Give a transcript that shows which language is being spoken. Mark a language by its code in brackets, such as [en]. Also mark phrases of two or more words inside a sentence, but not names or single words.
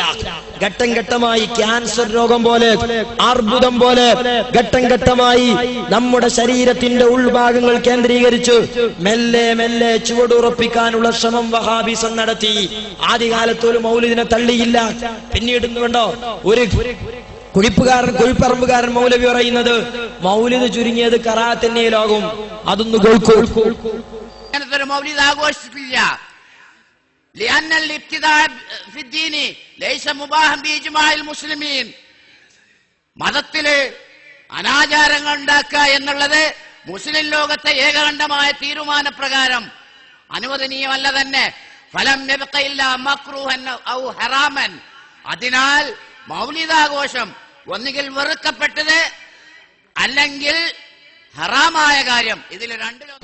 [ml] ഘട്ടം ഘട്ടമായി ക്യാൻസർ രോഗം പോലെ, അർബുദം പോലെ ഘട്ടം ഘട്ടമായി നമ്മുടെ ശരീരത്തിന്റെ ഉൾഭാഗങ്ങൾ കേന്ദ്രീകരിച്ച് മെല്ലെ മെല്ലെ ചുവടുറപ്പിക്കാനുള്ള ശ്രമം വഹാബിസം നടത്തി. ആദ്യകാലത്ത് ഒരു മൗലിദിനെ തള്ളിയില്ല. പിന്നീട് കണ്ടോ, ഒരു കുഴിപ്പറമ്പുകാരൻ മൗലവി പറയുന്നത് മൗലിദ് ചുരുങ്ങിയത് കറാഹത്ത് തന്നെയാകും. അതൊന്ന് കേൾക്കൂ. മൗലിദ് ആഘോഷിച്ചിട്ടില്ല. [ar] لأن الابتداع في الدين ليس مباحا بإجماع المسلمين. [ml] മതത്തില് അനാചാരങ്ങൾ ഉണ്ടാക്കുക എന്നുള്ളത് മുസ്ലിം ലോകത്തെ ഏകകണ്ഠമായ തീരുമാനപ്രകാരം അനുവദനീയമല്ല തന്നെ. [ar] فلم يبق إلا مكروها أو حراما. [ml] അതിനാൽ മൗലിദാഘോഷം ഒന്നുകിൽ വെറുക്കപ്പെട്ടത് അല്ലെങ്കിൽ ഹറാമായ കാര്യം, ഇതിൽ രണ്ടിലും